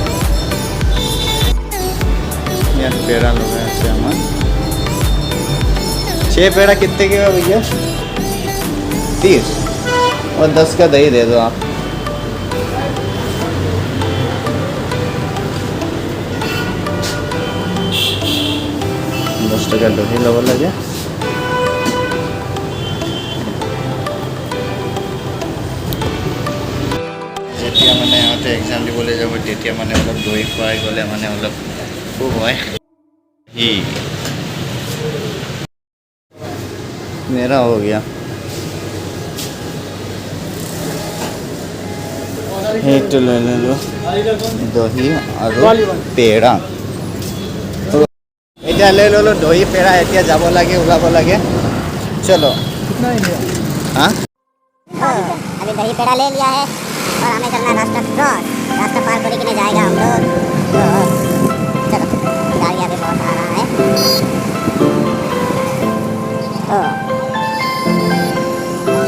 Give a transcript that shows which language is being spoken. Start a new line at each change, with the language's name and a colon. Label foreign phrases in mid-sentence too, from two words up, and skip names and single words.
Hindi: यार पेड़ा लोग हैं ऐसे हमारे 6 पेड़ा कितने के भैया 30 और 10 का दही दे दो आप का दही लग लगे
Assamese: যেতিয়া মানে ইহঁতে এক্সাম দিবলৈ যাব তেতিয়া মানে অলপ দহি খুৱাই গ'লে মানে অলপ খুব হয়
Hindi: मेरा हो गया एक ले लो दही और पेड़ा
Assamese: এতিয়া লৈ ল'লোঁ দহি পেৰা এতিয়া যাব লাগে ওলাব লাগে চলো
Hindi: कितना ही लिया हाँ अभी दही पेड़ा ले लिया है और हमें चलना है रास्ता क्रॉस रास्ता पार करके किने जाएगा हम लोग तो चलो गाड़ी अभी बहुत आ रहा है